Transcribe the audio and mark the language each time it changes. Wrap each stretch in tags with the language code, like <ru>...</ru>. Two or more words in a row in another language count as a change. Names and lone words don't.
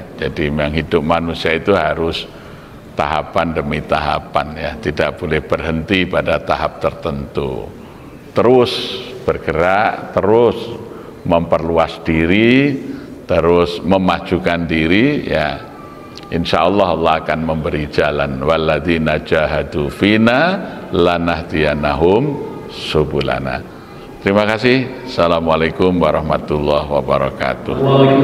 <id>Jadi memang hidup manusia itu harus tahapan demi tahapan ya, tidak boleh berhenti pada tahap tertentu, terus bergerak, terus memperluas diri, terus memajukan diri ya.</id> <ar>إن شاء الله</ar> <id>Allah akan memberi jalan.</id> <ar>والذين جاهدوا فينا لنهدينهم سبلنا.</ar> <id>Terima kasih.</id> <ar>السلام عليكم ورحمة الله وبركاته.</ar>